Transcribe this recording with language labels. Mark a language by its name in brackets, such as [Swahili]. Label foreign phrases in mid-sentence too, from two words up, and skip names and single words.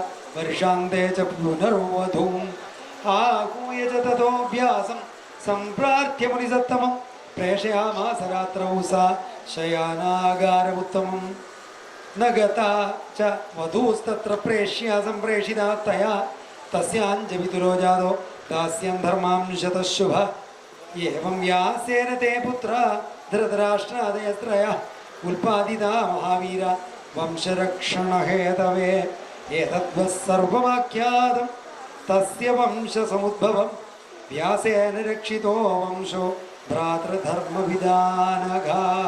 [Sanskrit] वर्षान्ते च पुनर्वधूम् आहूय च ततोऽभ्यासं सम्प्रार्थ्य मुनिसत्तमं प्रेषयामास रात्रौ सा शयानागारमुत्तमम् न गता च वधूस्तत्र प्रेष्या सम्प्रेषिता तया തസ്യാഞ്ജവിതുരോ ജാതോ ദാസ്യം ധർമാംശതശുഭ ഏവം വ്യാസേന തേ പുത്ര ധൃതരാഷ്ട്രാദയത്രയ ഉൽപാദിതാ മഹാവീര വംശരക്ഷണഹേതവേ ഏതദ്വസ്സർവമാഖ്യാതം തസ്യ വംശസമുദ്ഭവം വ്യാസേന രക്ഷിതോ വംശോ ഭ്രാതൃധർമ്മവിധാനഘാഃ.